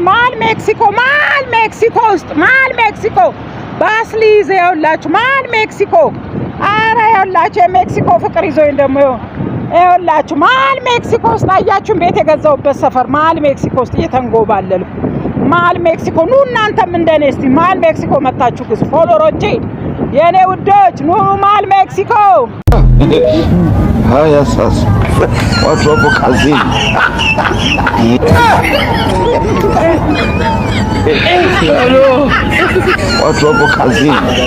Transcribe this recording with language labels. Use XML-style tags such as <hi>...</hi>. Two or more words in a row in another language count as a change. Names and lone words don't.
<am>ማል ሜክሲኮ ውስጥ ማል ሜክሲኮ ባስሊዝ ይኸውላችሁ፣ ማል ሜክሲኮ። አረ ይኸውላችሁ የሜክሲኮ ፍቅር ይዞኝ ደግሞ ይኸውላችሁ ማል ሜክሲኮ ውስጥ አያችሁን? ቤት የገዛሁበት ሰፈር ማል ሜክሲኮ ውስጥ እየተንጎባለልኩ ማል ሜክሲኮ። ኑ እናንተም እንደኔ እስቲ ማል ሜክሲኮ መታችሁ ግዙ። ፎሎሮቼ የኔ ውዶች ኑ ማል ሜክሲኮ።</am> <sw>Haya sasa watu wapo kazini. Watu wapo kazini.</sw>